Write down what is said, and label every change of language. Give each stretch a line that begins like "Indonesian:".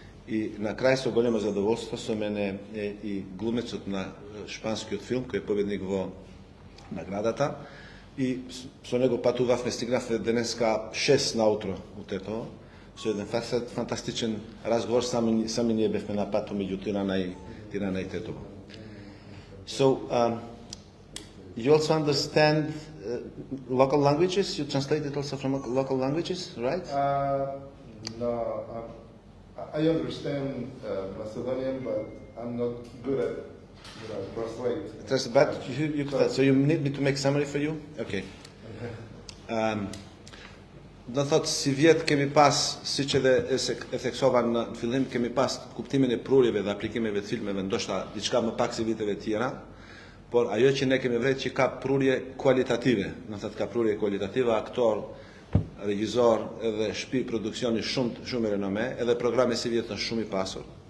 Macedonian: И на крај со големо задоволство со мене е и глумецот на шпанскиот филм кој е победник во наградата. И со него патувавме, стигнавме денеска 6 наутро од ето. Со еден фантастичен разговор, сами ние бевме на пату меѓу Тирана и Тетово.
English: So, you also understand local languages? You translate it also from local languages, right? No, I understand Macedonian, but I'm not good at translate. But so you need me to make summary for you? Okay.
Albanian: Do thot si vjet kemi pas, siç edhe e theksova në fillim, kemi pas kuptimin e prurjeve dhe aplikimeve të filmeve, ndoshta diçka më pak si viteve tjera. Por ajo që ne kemi vret që ka prurje kualitative, në thot ka prurje kualitative, aktor, regjizor edhe shtëpi produksioni shumë e renome, edhe programe si vjetën shumë i pasur.